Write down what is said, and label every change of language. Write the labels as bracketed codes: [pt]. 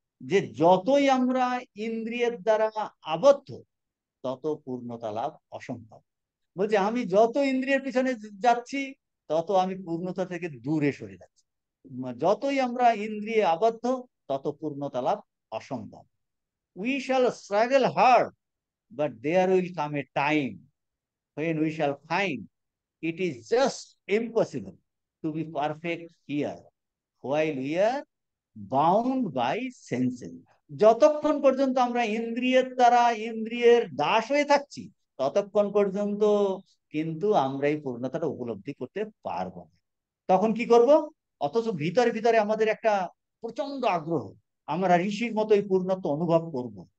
[bn] যে যতই আমরা ইন্দ্রিয়ের দ্বারা আবদ্ধ, তত পূর্ণতা লাভ অসম্ভব। বলছে আমি যত ইন্দ্রিয়ের পিছনে যাচ্ছি, তত আমি পূর্ণতা থেকে দূরে সরে যাচ্ছি। যতই আমরা ইন্দ্রিয়ে আবদ্ধ, তত পূর্ণতা লাভ অসম্ভব। [en] We shall struggle hard, but there will come a time when we shall find it is just impossible to be perfect here while we are bound by senses. [bn] যতক্ষণ পর্যন্ত আমরা ইন্দ্রিয়ের দ্বারা ইন্দ্রিয়ের দাস হয়ে থাকছি, ততক্ষণ পর্যন্ত কিন্তু আমরা এই পূর্ণতাটা উপলব্ধি করতে পারবো না। তখন কি করব? অথচ ভিতরে ভিতরে আমাদের একটা প্রচন্ড আগ্রহ, আমরা ঋষির মতো এই পূর্ণত্ব অনুভব করব।